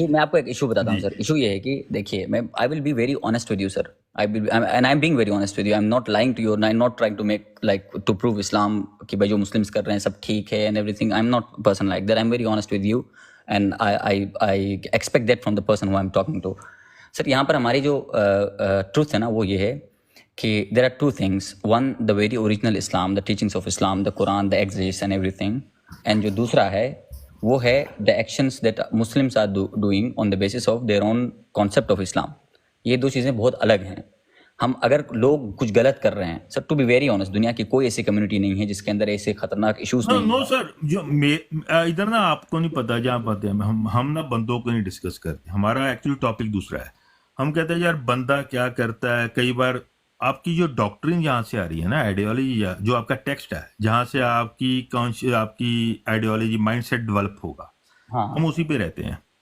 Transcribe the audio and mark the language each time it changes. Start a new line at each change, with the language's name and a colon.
Hindi: मैं आपको एक इशू बताता हूँ सर। इशू ये है कि देखिए, मैं
English: I will be very honest with you sir, I am being very honest with you, I am not lying to you, I am not trying to make like to prove Islam
Hindi: कि भाई जो Muslims कर रहे हैं सब ठीक है
English: And everything. I am not person like that, I am very honest with you and I expect that from the person who I'm talking to.
Hindi: Sir, यहाँ पर हमारी जो truth है ना, वो ये है कि
English: there are two things. One, the very original Islam, the teachings of Islam, the Quran, the exegesis and everything. And
Hindi: जो दूसरा है वो है
English: the actions that Muslims are doing on the basis of their own concept of Islam.
Hindi: ये दो चीज़ें बहुत अलग हैं। हम अगर लोग कुछ गलत कर रहे हैं sir,
English: to be very honest,
Hindi: दुनिया की कोई ऐसी कम्युनिटी नहीं है जिसके अंदर ऐसे खतरनाक इश्यूज नहीं। नो सर, जो इधर ना आपको नहीं पता, जहाँ पता है हम ना बंदों को नहीं डिस्कस करते, हमारा एक्चुअली टॉपिक दूसरा है। हम कहते हैं यार बंदा क्या करता है। कई बार आपकी जो डॉक्ट्रिन जहाँ से आ रही है ना, आइडियोलॉजी, जो आपका टेक्स्ट है, जहाँ से आपकी आइडियोलॉजी माइंडसेट डेवलप होगा, हम उसी पे रहते हैं।